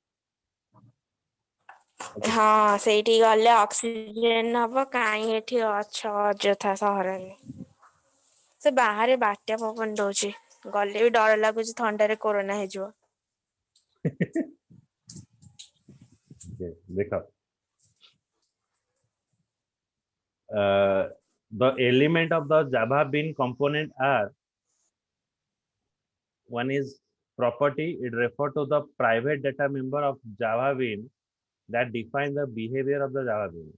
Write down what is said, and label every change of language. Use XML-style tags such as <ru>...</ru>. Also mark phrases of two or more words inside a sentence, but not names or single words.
<or>ହଁ ସେଇଠି ଗଲେ ଅକ୍ସିଜେନ ହବ, କାହିଁ ଏଠି ଅଛ ଅଯଥା ସହରରେ। ସେ ବାହାରେ ବାତ୍ୟା ପବନ ଦଉଛି, ଗଲେ ବି ଡର ଲାଗୁଛି ଥଣ୍ଡାରେ କୋରୋନା ହେଇଯିବ। ଦେଖ,</or> <en>the element of the Java Bean component are: one is property, it refers to the private data member of Java Bean that define the behavior of the Java Bean.</en>